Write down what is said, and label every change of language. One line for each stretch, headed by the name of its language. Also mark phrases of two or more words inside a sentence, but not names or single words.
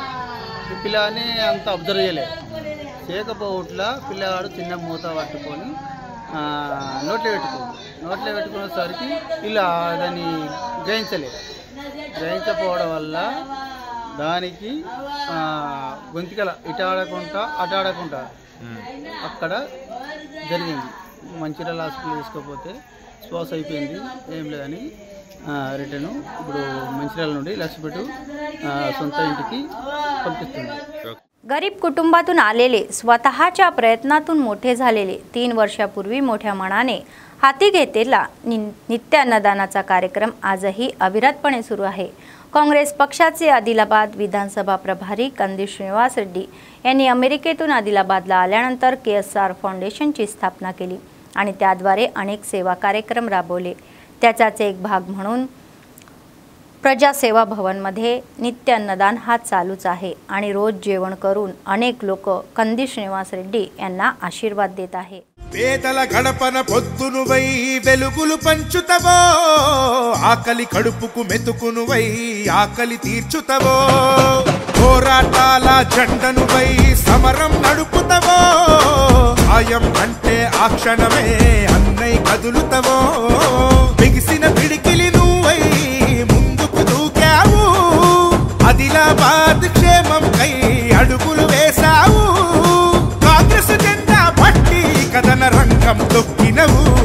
Telugu: ఈ పిల్లని అంత అబ్జర్వ్ చేయకపోవట్లా పిల్లవాడు చిన్న మూత పట్టుకొని నోట్లో పెట్టుకునేసరికి ఇలా దాన్ని గ్రహించకపోవడం వల్ల దానికి గొంతికల ఇటాడకుండా అటాడకుండా అక్కడ జరిగింది. మంచిర్యాల హాస్పిటల్ తీసుకపోతే శ్వాస అయిపోయింది, ఏం లేదని రిటర్న్ ఇప్పుడు మంచిర్యాల నుండి లక్ష్మీపేట సొంత ఇంటికి పంపిస్తుంది.
Marathi: गरीब कुटुंबातून आलेले, स्वतःच्या प्रयत्नातून मोठे झालेले, 3 वर्षापूर्वी मोठ्या मनाने हाती घेतलेला नित्य अन्नदानाचा कार्यक्रम आजही अविरतपणे सुरू आहे. काँग्रेस पक्षाचे आदिलाबाद विधानसभा प्रभारी कंदी श्रीनिवास रेड्डी यांनी अमेरिकेतून आदिलाबादला आल्यानंतर KSR फाउंडेशनची स्थापना केली आणि त्याद्वारे अनेक सेवा कार्यक्रम राबवले. त्याचाच एक भाग म्हणून प्रजासेवा भवनमध्ये नित्य अन्नदान हा चालूच आहे आणि रोज जेवण करून अनेक लोक कंदी श्रीनिवास रेड्डी यांना आशीर्वाद देत आहे.
Telugu: పేదల గడపన పొద్దునువై వెలుగులు పంచుతవో, ఆకలి కడుపుకు మెతుకునువై ఆకలి తీర్చుతవో, పోరాటాల జెండనువై సమరం నడుపుతవో, సాయం అంటే ఆ క్షణమే అన్నై కదులుతవో, బిగిసిన పిడికిలి నువ్వై ముందుకు దూకావు, ఆదిలాబాద్ క్షేమం కై అడుగులు వేశావు, కాంగ్రెస్ జెండా పట్టి కథన రంగం తొక్కినవు,